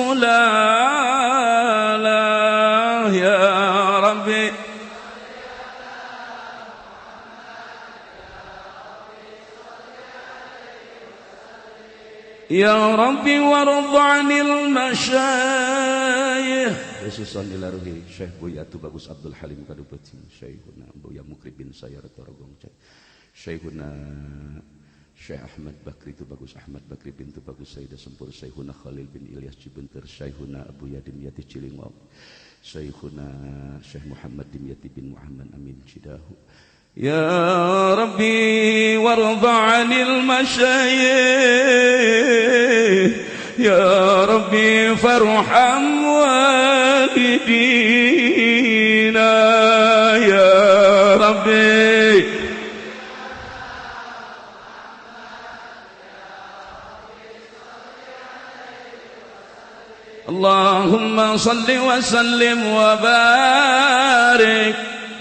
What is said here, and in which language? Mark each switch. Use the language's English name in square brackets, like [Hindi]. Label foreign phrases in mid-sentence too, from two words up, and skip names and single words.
[Arabic] سلالة يا ربي يا ربي وارض عن المشايخ خصوصا إلى روح شيخ بويا Bagus Abdul Halim Kadupati, Syekhuna Buya Mukri bin Sayyar Torogong, Syekhuna Syekh Ahmad Bakri Bagus Ahmad Bakri bin Bagus Sayyidah Sempur, Syekhuna Khalil bin Ilyas Cibenter, Syekhuna Abu Yadim Yati Cilingok, Syekhuna Syekh Muhammad Dimyati bin Muhammad Amin Cidahu. يا ربي وارض عن المشايخ يا ربي فارحم والدينا يا ربي اللهم صل وسلم وبارك.